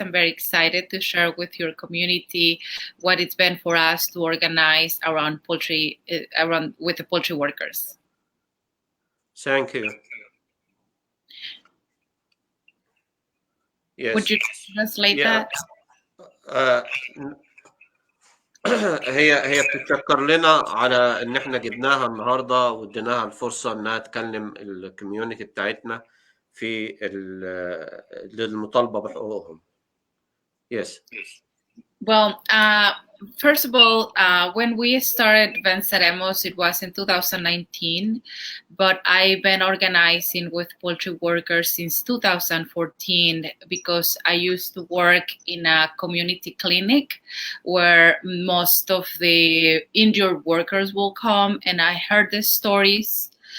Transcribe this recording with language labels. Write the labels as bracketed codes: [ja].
[en] I'm very excited to share with your community what it's been for us to organize around poultry, with the poultry workers. Thank you. Yes. Would you translate that? [ar] هي بتتشكر لنا على ان احنا جبناها النهارده واديناها الفرصه انها تكلم الكوميونتي بتاعتنا في للمطالبه بحقوقهم. Yes. [en] Well, first of all, when we started Venceremos, it was in 2019, but I've been organizing with poultry workers since 2014 because I used to work in a community clinic where most of the injured workers will come, and I heard the stories,